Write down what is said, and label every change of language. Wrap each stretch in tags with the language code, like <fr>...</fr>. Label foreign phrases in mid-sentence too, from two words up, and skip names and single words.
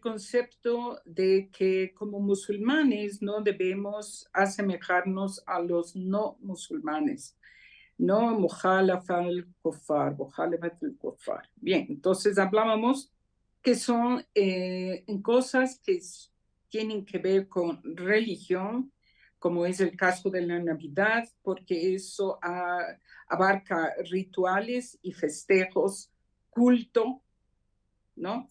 <es>concepto de que como musulmanes no debemos asemejarnos a los no musulmanes.</es> <ar>No مخالفة الكفار، مخالفة الكفار.</ar> <es>Bien, entonces hablábamos que son en cosas que tienen que ver con religión, como es el caso de la Navidad, porque eso abarca rituales y festejos, culto, ¿no?</es>